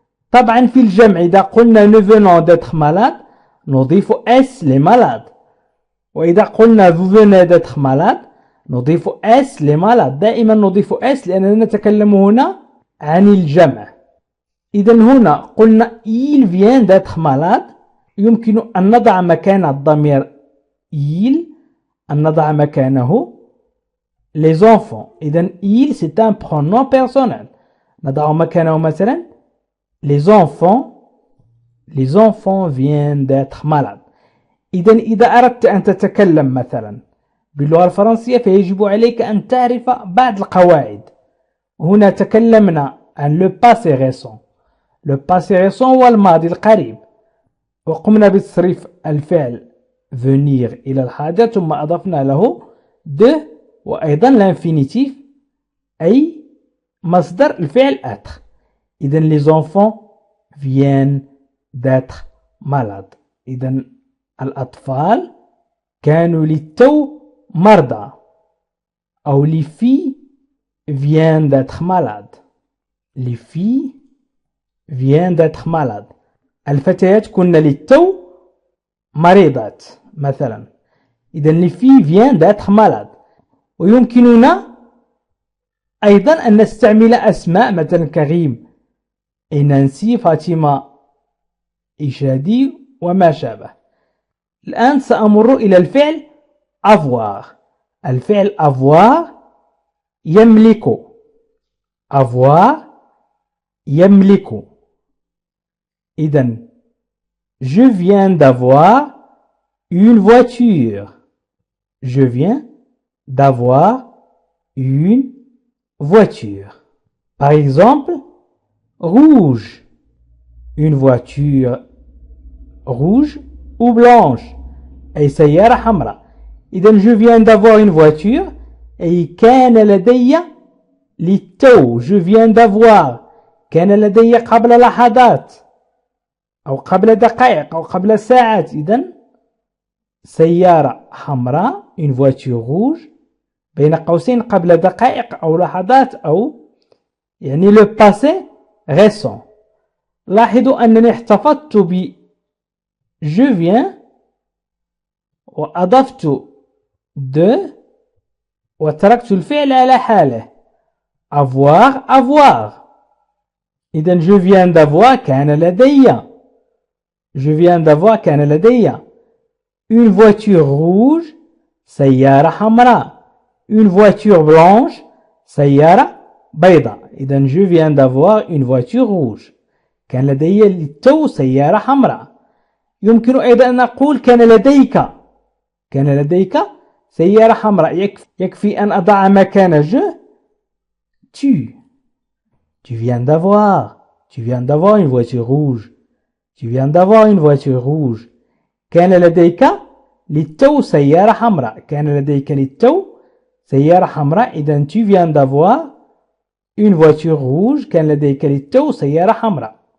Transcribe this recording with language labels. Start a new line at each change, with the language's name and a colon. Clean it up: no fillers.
Arabic: طبعا في الجمع إذا قلنا
French: nous venons d'être malade
Arabic: نضيف s
French: les malades.
Arabic: وإذا قلنا
French: vous venez d'être malade
Arabic: نضيف s
French: les malades.
Arabic: دائما نضيف s لأننا نتكلم هنا عن الجمع. إذن هنا قلنا
French: il vient d'être malade.
Arabic: يمكن أن نضع مكان الضمير il أن نضع مكانه
French: les enfants. إذن il c'est un pronom personnel.
Arabic: نضع مكانه مثلا
French: les enfants viennent d'être malades.
Arabic: إذن إذا أردت أن تتكلم مثلا باللغة الفرنسية فيجب عليك أن تعرف بعض القواعد. هنا تكلمنا عن
French: le passé récent. le passé récent
Arabic: هو الماضي القريب، وقمنا بتصريف الفعل venir إلى الحاضر ثم أضفنا له de وأيضا l'infinitif أي مصدر الفعل être.
French: إذن les enfants viennent d'être malades.
Arabic: إذن الأطفال كانوا للتو مرضى.
French: أو les filles viennent d'être malades. les filles viennent d'être malades.
Arabic: الفتيات كن للتو مريضات مثلا.
French: إذن les filles viennent d'être malades.
Arabic: ويمكننا أيضا أن نستعمل أسماء مثلا كريم، نانسي، فاطمة، إشادي وما شابه. الآن سأمر إلى الفعل avoir. الفعل avoir يملك. avoir يملك.
French: إذن je viens d'avoir une voiture. je viens d'avoir une voiture. Par exemple, rouge. une voiture rouge ou blanche
Arabic: أي سيارة حمراء.
French: إذن je viens d'avoir une voiture
Arabic: أي كان لدي للتو.
French: je viens d'avoir
Arabic: كان لدي قبل لحظات أو قبل دقائق أو قبل ساعات. إذن سيارة حمراء
French: une voiture rouge
Arabic: بين قوسين قبل دقائق أو لحظات أو يعني
French: le passé récent.
Arabic: لاحظوا أنني احتفظت ب je viens وأضفت de وتركت الفعل على حاله avoir.
French: إذن je viens d'avoir كان لدي. je viens d'avoir كان لدي une voiture rouge
Arabic: سيارة حمراء.
French: une voiture blanche
Arabic: سيارة بيضاء.
French: إذن je viens d'avoir une voiture rouge
Arabic: كان لدي للتو سيارة حمراء. يمكن أيضا أن نقول كان لديك سيارة حمراء. يكفي أن أضع مكان
French: je tu viens d'avoir une voiture rouge. tu viens d'avoir une voiture rouge.
Arabic: كان لديك للتو سيارة حمراء. كان لديك للتو سيارة حمراء.
French: إذن tu viens d'avoir une voiture rouge.
Arabic: كان لديك للتو سيارة حمراء.